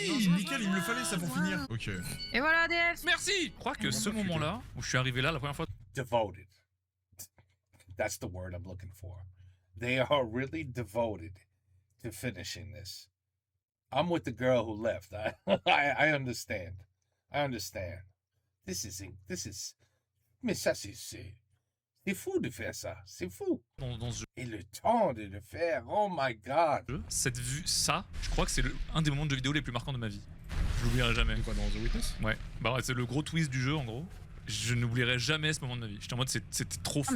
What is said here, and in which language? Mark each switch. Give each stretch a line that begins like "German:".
French: nickel, il me le fallait ça pour finir. Ok. Et voilà, DF. Merci. Je crois que ce moment-là, où je suis arrivé là la première fois...
English: Devoted. That's the word I'm looking for. They are really devoted to finishing this. I'm with the girl who left. I understand. This is...
French: Mais ça, c'est fou de faire ça. C'est fou. Dans ce jeu. Et le temps de le faire.
English: Oh my god.
French: Cette vue, ça, je crois que c'est un des moments de jeu vidéo les plus marquants de ma vie. Je l'oublierai jamais. Quoi, dans The Witness? Ouais. Bah ouais, c'est le gros twist du jeu, en gros. Je n'oublierai jamais ce moment de ma vie. J'étais en mode, c'était trop fort.